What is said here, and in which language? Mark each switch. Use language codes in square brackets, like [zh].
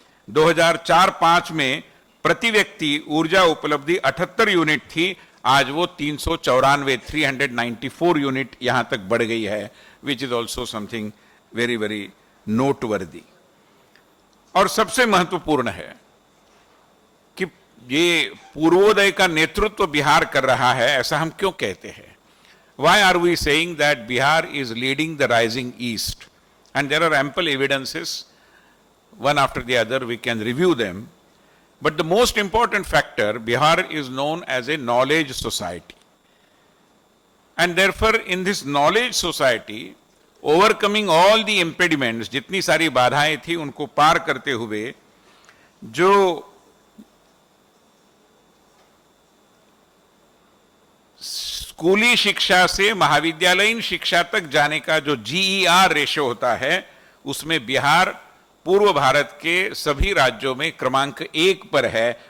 [hi] 2004-05 में प्रति व्यक्ति ऊर्जा उपलब्धि 78 यूनिट थी, आज वो 394 यूनिट यहां तक बढ़ गई है, [en] Which is also something very very noteworthy. [hi] और सबसे महत्वपूर्ण है कि ये पूर्वोदय का नेतृत्व बिहार कर रहा है। ऐसा हम क्यों कहते हैं? [en] Why are we saying that Bihar is leading the rising east? And there are ample evidences, one after the other, we can review them. But the most important factor, Bihar is known as a knowledge society. And therefore, in this knowledge society, overcoming all the impediments, [hi] जितनी सारी बाधाएं थी उनको पार करते हुए जो स्कूली शिक्षा से महाविद्यालयीन शिक्षा तक जाने का जो जीईआर रेशो होता है, उसमें बिहार पूर्व भारत के सभी राज्यों में क्रमांक 1 पर है।